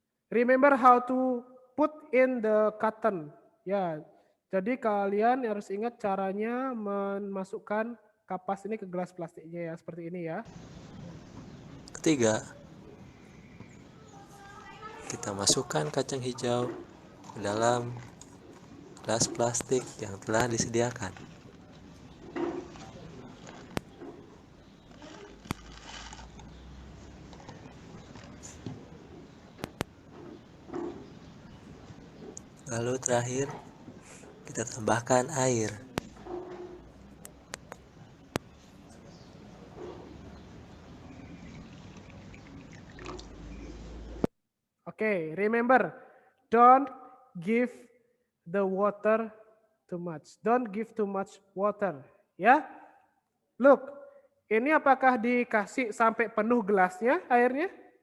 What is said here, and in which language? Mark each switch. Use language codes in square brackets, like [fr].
[en] Remember how to put in the cotton. [id] Ya. Jadi kalian harus ingat caranya memasukkan kapas ini ke gelas plastiknya ya, seperti ini ya. Ketiga, kita masukkan kacang hijau ke dalam gelas plastik yang telah disediakan. Lalu terakhir, kita tambahkan air. [en] Oke, remember, don't give the water too much. Don't give too much water. [id] Ya, look, ini apakah dikasih sampai penuh gelasnya airnya?